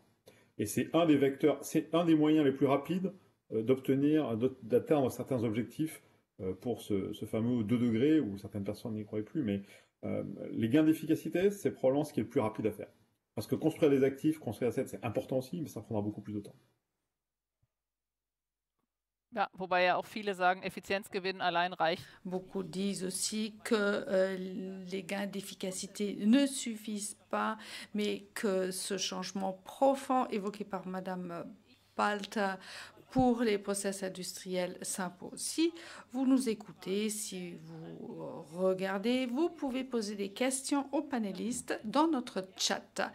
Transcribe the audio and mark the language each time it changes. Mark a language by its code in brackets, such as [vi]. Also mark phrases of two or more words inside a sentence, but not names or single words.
[fr] Et c'est un des vecteurs, c'est un des moyens les plus rapides d'atteindre certains objectifs pour ce fameux 2 degrés, où certaines personnes n'y croyaient plus, mais les gains d'efficacité, c'est probablement ce qui est le plus rapide à faire. Parce que construire des actifs, construire des assets, c'est important aussi, mais ça prendra beaucoup plus de temps. [de] Ja, wobei ja auch viele sagen, Effizienzgewinn allein reicht. [fr] Beaucoup disent aussi que les gains d'efficacité ne suffisent pas, mais que ce changement profond évoqué par Madame Balth pour les process industriels s'impose. Si vous nous écoutez, si vous regardez, vous pouvez poser des questions aux panélistes dans notre chat.